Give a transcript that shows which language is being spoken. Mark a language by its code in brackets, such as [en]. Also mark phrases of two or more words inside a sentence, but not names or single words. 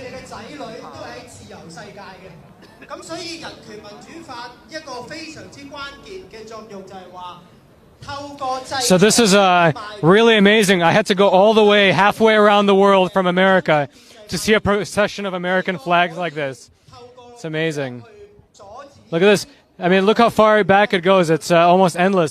[yue] 咁所以人權民主法一個非常之關鍵嘅作用就係話。 [en] So this is really amazing. I had to go all the way, halfway around the world from America to see a procession of American flags like this. It's amazing. Look at this. I mean, look how far back it goes. It's almost endless.